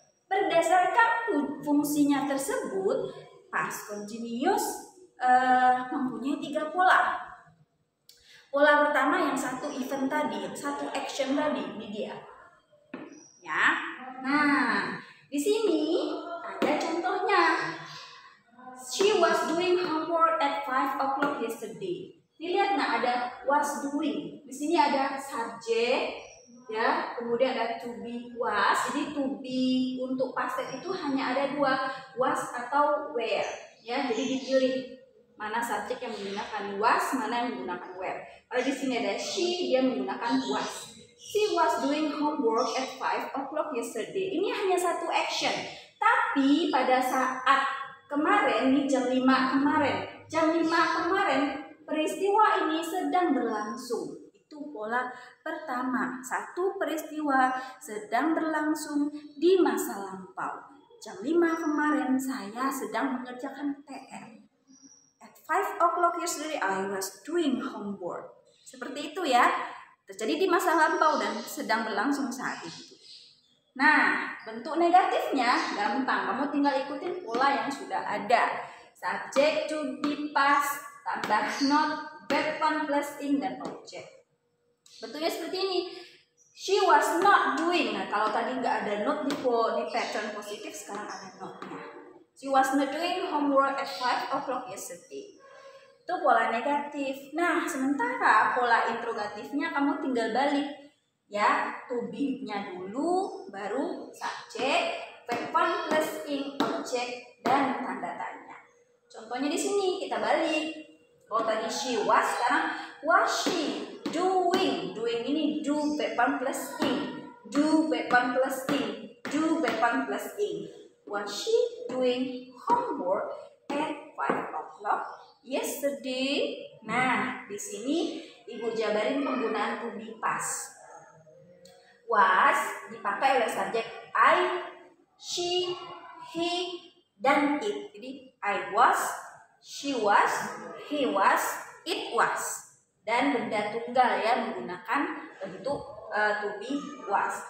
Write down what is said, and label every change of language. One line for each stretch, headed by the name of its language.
Indonesian: Berdasarkan fungsinya tersebut, past continuous mempunyai tiga pola. Pola pertama yang satu event tadi, yang satu action tadi, ini dia. Ya. Nah, di sini ada contohnya.
English: She was doing homework at 5 o'clock yesterday.
Indonesian: Dilihat nah, ada was doing. Di sini ada subjek, ya, kemudian ada to be was. Jadi to be untuk past tense itu hanya ada dua, was atau were. Ya, jadi dipilih mana subjek yang menggunakan was, mana yang menggunakan were. Kalau di sini ada she, dia menggunakan was.
English: She was doing homework at 5 o'clock yesterday.
Indonesian: Ini hanya satu action. Tapi pada saat kemarin, nih jam 5 kemarin. Jam 5 kemarin peristiwa ini sedang berlangsung. Itu pola pertama. Satu peristiwa sedang berlangsung di masa lampau. Jam 5 kemarin saya sedang mengerjakan PR.
English: At 5 o'clock yesterday I was doing homework.
Indonesian: Seperti itu ya. Terjadi di masa lampau dan sedang berlangsung saat itu. Nah, bentuk negatifnya gampang. Kamu tinggal ikutin pola yang sudah ada. Subjek to be past, tambah not, verb one plus ing, dan objek. Bentuknya seperti ini.
English: She was not doing.
Indonesian: Nah, kalau tadi nggak ada not di pattern positif, sekarang ada not-nya.
English: She was not doing homework at 5 o'clock yesterday.
Indonesian: Itu pola negatif. Nah, sementara pola interrogatifnya kamu tinggal balik. Ya, to be-nya dulu, baru subjek, verb one plus ing, objek, dan tanda tanya. Contohnya di sini kita balik. Kalau tadi
English: she was,
Indonesian: sekarang
English: was she doing. Doing ini do verb one plus ing, do verb one plus ing, do verb one plus ing. Was she doing homework at 5 o'clock yesterday?
Indonesian: Nah, di sini Ibu jabarin penggunaan to be past. Was dipakai oleh subjek I, she, he, dan it.
English: Jadi I was, she was, he was, it was.
Indonesian: Dan benda tunggal ya menggunakan bentuk to be was.